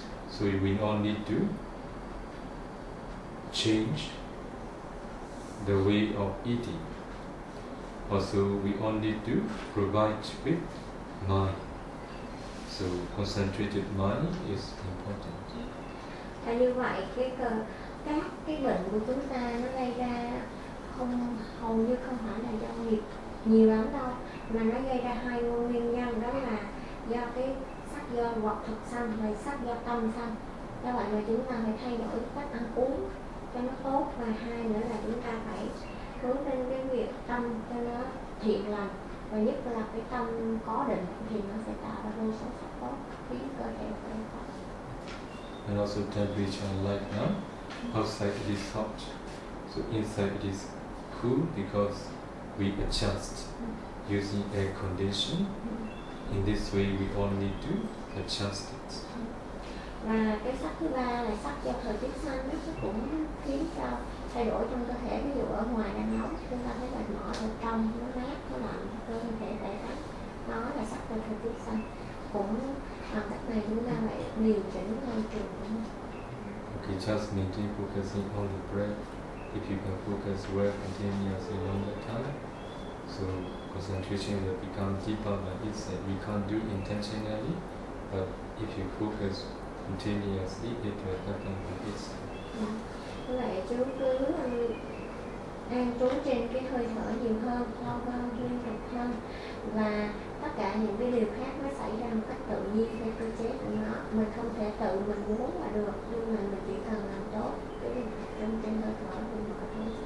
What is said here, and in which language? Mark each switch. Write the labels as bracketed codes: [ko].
[en] So we all need to change the way of eating. Also, we all need to provide with mind. So concentrated mind is important. [vi] Và như vậy các cái bệnh của chúng ta nó gây ra không hầu như không phải là do nghiệp nhiều lắm đâu, mà nó gây ra hai nguyên nhân, đó là do cái sắc do hoặc thực sanh và sắc do tâm sanh. Do vậy là chúng ta phải thay đổi cách ăn uống cho nó tốt, và hai nữa là chúng ta phải hướng đến cái việc tâm cho nó thiện lành, và nhất là cái tâm có định thì nó sẽ tạo ra vô số sắc tốt khiến cơ thể của chúng ta. [en] And also temperature and light now. Outside it is hot, so inside it is cool because we adjust using air condition. In this way, we only do adjust it. [vi] Và cái sắc thứ ba là sắc do thời tiết xanh, nó cũng khiến cho thay đổi trong cơ thể. Ví dụ ở ngoài đang nóng, chúng ta thấy mệt mỏi, ở trong nó mát, nó lạnh, cơ thể đẩy tắt. Đó là sắc do thời tiết xanh. Cũng bằng cách này chúng ta lại điều chỉnh môi trường của mình. [en] You just maintain focusing on the breath. If you can focus well continuously on the time, so concentration will become deeper by itself. We can't do intentionally, but if you focus continuously, it will happen by itself. [vi] Vậy chú cứ đang trú trên cái hơi thở nhiều hơn, lâu hơn, liên tục hơn, và tất cả những cái điều khác nó xảy ra một cách tự nhiên theo cơ chế của nó. Mình không thể tự mình muốn là được, nhưng mà mình chỉ cần làm tốt cái điều khác trong trên hơi thở của mình có thể